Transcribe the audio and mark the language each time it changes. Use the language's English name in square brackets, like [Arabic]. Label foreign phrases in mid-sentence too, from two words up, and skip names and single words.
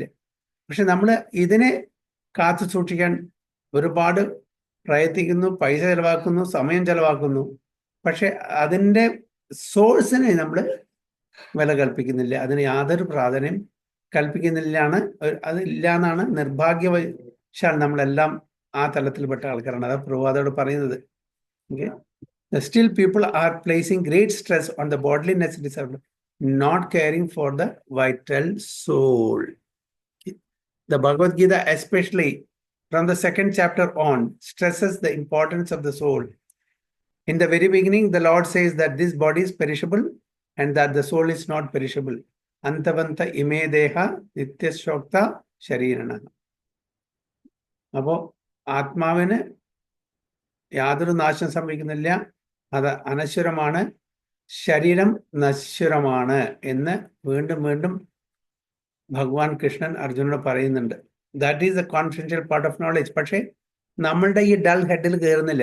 [Malayalam] പക്ഷെ നമ്മൾ ഇതിനെ കാത്തു സൂക്ഷിക്കാൻ ഒരുപാട് പ്രയത്നിക്കുന്നു, പൈസ ചെലവാക്കുന്നു, സമയം ചെലവാക്കുന്നു. പക്ഷെ അതിൻ്റെ സോഴ്സിനെ നമ്മൾ വില കൽപ്പിക്കുന്നില്ല, അതിന് യാതൊരു പ്രാധാന്യം കൽപ്പിക്കുന്നില്ലാണ്. അതില്ല എന്നാണ് നിർഭാഗ്യവശാൽ നമ്മളെല്ലാം ആ തലത്തിൽപ്പെട്ട ആൾക്കാരാണ്. അതാ പ്രഭാതോട് പറയുന്നത്. ഓക്കെ, [English] still people are placing great stress on the bodily necessities of not caring for the vital soul. The Bhagavad Gita, especially from the 2nd chapter on, stresses the importance of the soul. In the very beginning, the Lord says that this body is perishable and that the soul is not perishable. [Sanskrit] अन्तवन्त इमे देह नित्यशोक्त शरीरण. [Malayalam] അപ്പോ ആത്മാവിന് യാതൊരു നാശം സംഭവിക്കുന്നില്ല, അത് അനശ്വരമാണ്, ശരീരം നശ്വരമാണ് എന്ന് വീണ്ടും വീണ്ടും ഭഗവാൻ കൃഷ്ണൻ അർജുനോട് പറയുന്നുണ്ട്. [English] That is a confidential part of knowledge. [Malayalam] പക്ഷേ നമ്മളുടെ ഈ ഡൾ ഹെഡിൽ കയറുന്നില്ല.